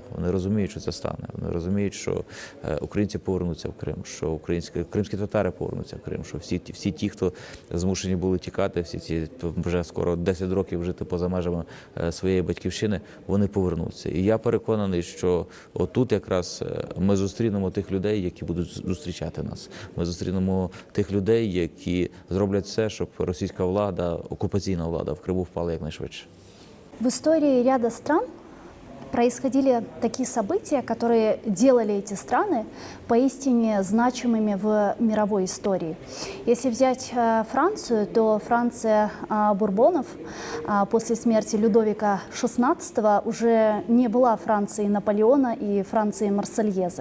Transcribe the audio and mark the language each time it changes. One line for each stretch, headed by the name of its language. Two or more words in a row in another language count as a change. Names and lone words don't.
Ukrainian: Вони розуміють, що це стане. Вони розуміють, що українці повернуться в Крим, що кримські татари повернуться в Крим, що всі ті, хто змушені були тікати, всі ці вже скоро 10 років жити поза межами своєї батьківщини, вони повернуться. І я переконаний, що отут якраз ми зустрінемо тих людей, які будуть зустрічати нас. Ми зустрінемо тих людей, які зроблять все, щоб російська влада, окупаційна влада в Криму впала якнайшвидше.
Russian: В истории ряда стран происходили такие события, которые делали эти страны поистине значимыми в мировой истории. Если взять Францию, то Франция Бурбонов после смерти Людовика XVI уже не была Францией Наполеона и Францией Марсельезы.